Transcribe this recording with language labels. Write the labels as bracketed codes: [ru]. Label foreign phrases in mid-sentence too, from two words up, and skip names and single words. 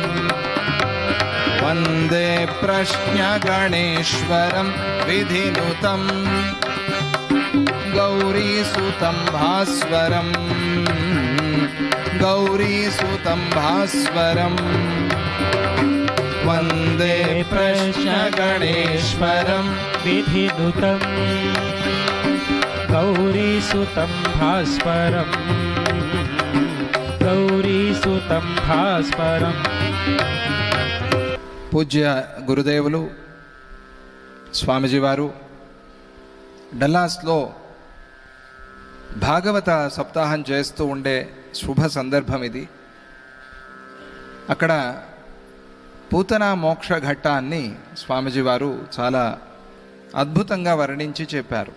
[sa] वंदे प्रश्नगणेश्वरं विधिनुतं गौरीसुतं भास्वरं गौरीसुतं भास्वरं वंदे प्रश्नगणेश्वरं विधिनुतं गौरीसुतं भास्वरं गौरीसुतं भास्वरं। [te] పూజ్య గురుదేవులు స్వామిజీ వారు డల్లాస్లో భాగవత సప్తాహం చేస్తూ ఉండే శుభ సందర్భం ఇది. అక్కడ పూతన మోక్ష ఘట్టాన్ని స్వామిజీ వారు చాలా అద్భుతంగా వర్ణించి చెప్పారు.